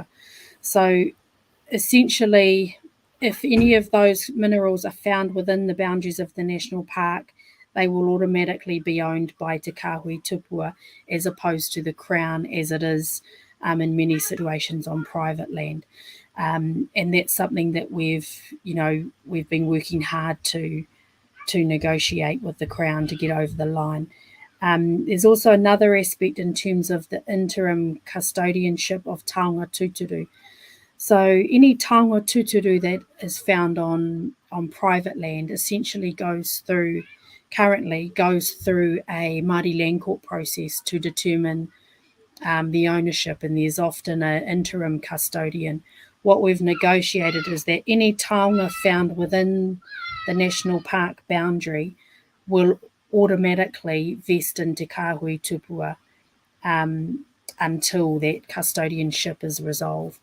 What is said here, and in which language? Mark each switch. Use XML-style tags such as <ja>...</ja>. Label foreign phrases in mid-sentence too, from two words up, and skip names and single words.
<en>So essentially, if any of those minerals are found within the boundaries of the national park, they will automatically be owned by Te Kāhui Tupua as opposed to the Crown as it is in many situations on private land. And that's something that we've been working hard to negotiate with the Crown to get over the line. There's also another aspect in terms of the interim custodianship of</en> <mi>taonga tūturu.</mi> <en>So any</en> <mi>taonga tūturu</mi> <en>that is found on private land essentially goes through a Māori Land Court process to determine the ownership, and there's often an interim custodian. What we've negotiated is that any taonga found within the national park boundary will automatically vest in Te Kāhui Tupua until that custodianship is resolved.</en>